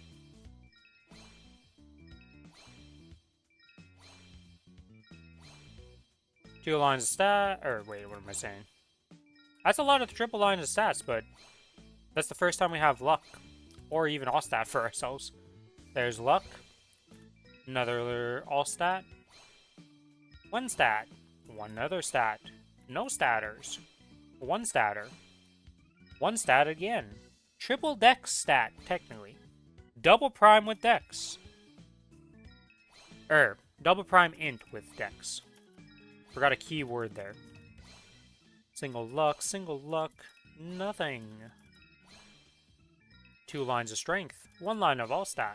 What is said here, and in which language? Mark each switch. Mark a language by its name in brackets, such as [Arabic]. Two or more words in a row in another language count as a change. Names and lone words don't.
[English] Two lines of stat, or wait, what am I saying? That's a lot of triple lines of stats, but that's the first time we have luck, or even all stat for ourselves. There's luck, another all stat, 1 stat, 1 other stat, no statters, 1 statter, 1 stat again, triple dex stat, technically, double prime with dex, double prime int with dex. Forgot a key word there. Single luck, nothing. 2 lines of strength, 1 line of all stat.